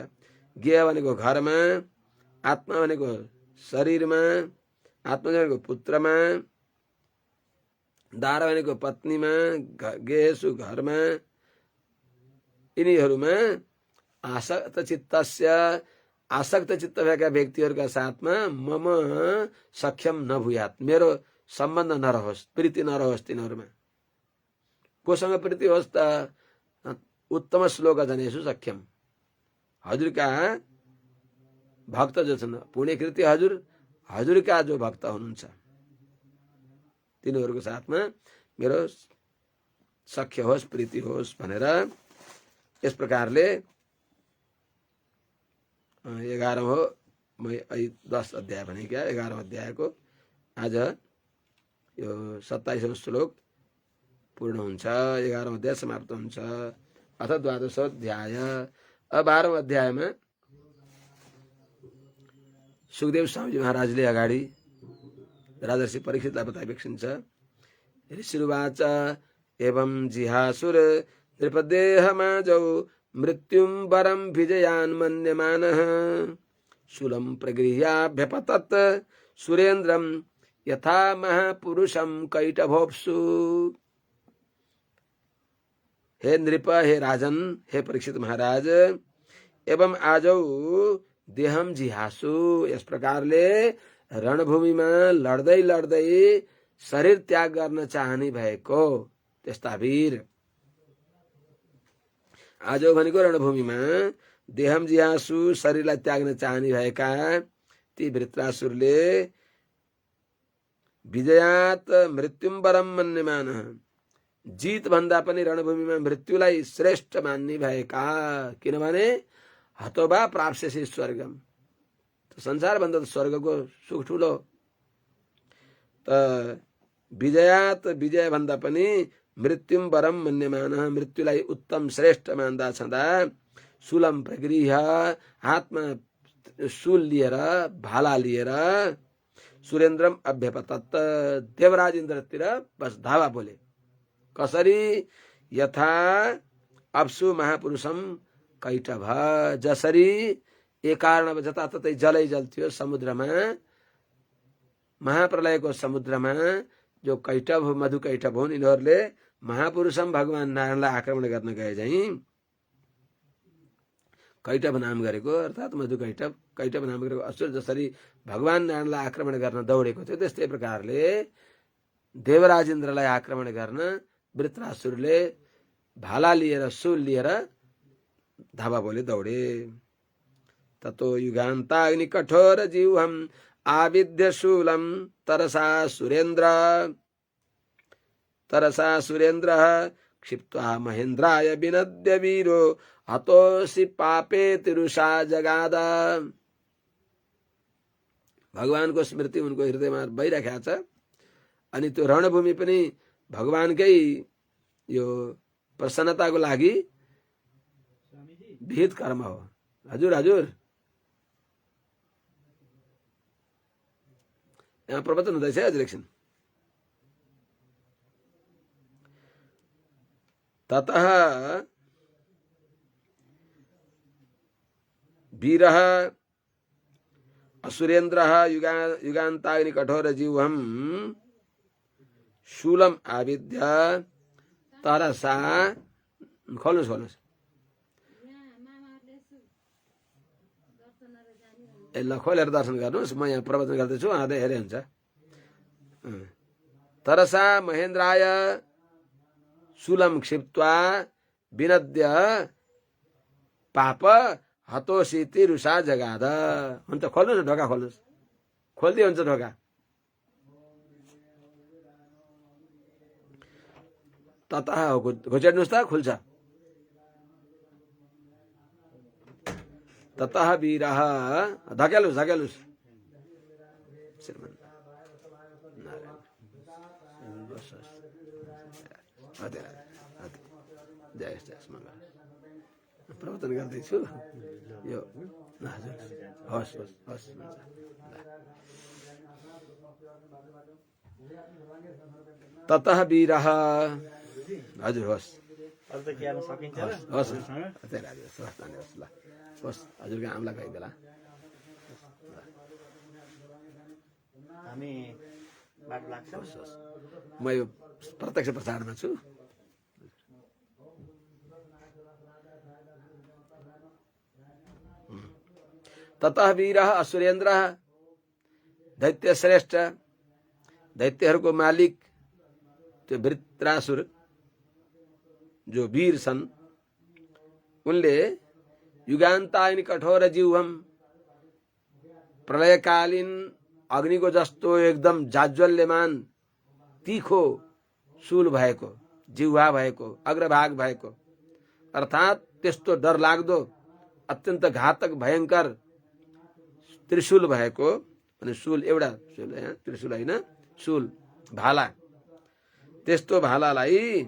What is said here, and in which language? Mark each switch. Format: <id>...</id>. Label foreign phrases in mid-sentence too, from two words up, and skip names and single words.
<ne>गेह भनेको घरमा, आत्मा भनेको शरीरमा, आत्मा भनेको पुत्रमा, दार भनेको पत्नीमा, गेहेसु घरमा, यिनीहरूमा आसक्त चित्त भएका व्यक्तिहरूका साथमा</ne> <sa>मम सक्षम नभूयात,</sa> <ne>मेरो सम्बन्ध नरहोस्, प्रीति नरहोस् तिनीहरूमा। कोसँग प्रीति होस् त?</ne> <sa>उत्तम श्लोक जनेषु सख्यम,</sa> <ne>हजुरका भक्त जो छन्, पुण्यकृति हजुरका जो भक्त हुनुहुन्छ तिनीहरूको साथमा मेरो सख्य होस्, प्रीति होस् भनेर यस प्रकारले 11औं 10 अध्याय भने क्या 11औं अध्यायको आज यो 27औं श्लोक पूर्ण हुन्छ। 11औं अध्याय समाप्त हुन्छ। अथ 12औं अध्याय। अब 12औं अध्यायमा सुखदेव स्वामीजी महाराजले अगाडि राजर्षि परीक्षितलाई बताइबेक्सिन्छ।</ne> <sa>ऋषिरुवाच एवं जिहासुर नृपदेहमाजौ मृत्युं वरं विजयान् मन्यमानः शूलं प्रगृह्याभ्यपतत् सुरेन्द्रं यथा महापुरुषं कैटभोप्सु। हे नृप,</sa> <ne>हे राजन, हे परीक्षित महाराज,</ne> <sa>एवं आजौ देहम जिहासु,</sa> <ne>यस प्रकारले रणभूमिमा लड्दै लड्दै शरीर त्याग गर्न चाहने भएको त्यस्ता वीर। आजौ भनेको रणभूमिमा</ne> <sa>देहम जिहासु</sa> <ne>शरीरलाई त्याग्न चाहने भएका ती वृत्रासुरले</ne> <sa>विजयात मृत्युम वरम मन्यमान,</sa> <ne>जीत भन्दा पनि रणभूमिमा मृत्युलाई श्रेष्ठ मान्ने भएका।</ne> <sa>किनभने हतोबा प्राप्स्यसि स्वर्गम,</sa> <ne>संसार भन्दा स्वर्गको सुख ठुलो। त विजयात, विजय भन्दा पनि</ne> <sa>मृत्युम वरम मन्यमान,</sa> <ne>मृत्युलाई उत्तम श्रेष्ठ मान्दा छँदा</ne> <sa>शूलम प्रगृह्य,</sa> <ne>हातमा शूल लिएर भाला लिएर</ne> <sa>सुरेन्द्रम अभ्यपतत्,</sa> <ne>देवराज इन्द्रतिर बस धावा बोले। कसरी?</ne> <sa>यथा अप्सु महापुरुषम कैटभ,</sa> <ne>जसरी एक कारण जताततै जलै जल्थ्यो समुद्रमा, महाप्रलयको समुद्रमा जो कैटभ मधु कैटभ हुन्, यिनीहरूले महापुरुषम भगवान नारायणलाई आक्रमण गर्न गए झैं कैटभ नाम गरेको, अर्थात् मधु कैटभ, कैटभ नाम गरेको असुर जसरी भगवान नारायणलाई आक्रमण गर्न दौडेको थियो, त्यस्तै प्रकारले देवराज इन्द्रलाई आक्रमण गर्न वृत्रासुरले भाला लिएर शूल लिएर धावा बोले दौडे।</ne> <sa>ततो युगान्ताग्नि कठोर जीवहम आविद्य शूलम तरसा सुरेन्द्र क्षिप्त्वा महेन्द्राय विनद्य वीरो हतोसि पापे तिरुषा जगाद।</sa> <ne>भगवानको स्मृति उनको हृदयमा भइराखेको छ, अनि त्यो रणभूमि पनि भगवानकै यो प्रसन्नताको लागि विहित कर्म हो। हजुर हजुर, यहाँ प्रवचन हुँदैछ हजुर एकछिन।</ne> <sa>ततः वीरः असुरेन्द्रः युगान्ताग्नि कठोर जीवहम शूलम आविद्य तरसा,</sa> <ne>खोल्नुहोस् यसलाई खोलेर दर्शन गर्नुहोस्, म यहाँ प्रवचन गर्दैछु, उहाँले हेरे हुन्छ।</ne> <sa>तरसा महेन्द्राय शूलम क्षिप्त्वा विनद्य पाप हतोसि तिरुषा जगाद।</sa> <ne>हुन्छ, खोल्नुहोस् न ढोका, खोल्नुहोस्, खोल्दै हुन्छ ढोका। ततः घुचेड्नुहोस् त, खुल्छ।</ne> <sa>ततः वीरः,</sa> <ne>धकेल्नुहोस् धकेल्नुहोस्, प्रवचन गर्दैछु यो। हस् हस् हस्,</ne> <sa>ततः वीरः,</sa> <ne>हजुर होस् होस् होस्, हजुरको आमला खाइदेला। म यो प्रत्यक्ष प्रसारणमा छु।</ne> <sa>ततः वीरः असुरेन्द्रः,</sa> <ne>दैत्य श्रेष्ठ, दैत्यहरूको मालिक त्यो वृत्रासुर जो वीर छन्, उनले</ne> <sa>युगान्ताग्नि कठोर जीवहम,</sa> <ne>प्रलयकालीन अग्निको जस्तो एकदम जाज्वल्यमान तीखो शूल भएको, जिह्वा भएको, अग्रभाग भएको, अर्थात् त्यस्तो डरलाग्दो अत्यन्त घातक भयंकर त्रिशूल भएको, अनि शूल एउटा शूल त्रिशूल होइन, शूल भाला, त्यस्तो भालालाई</ne>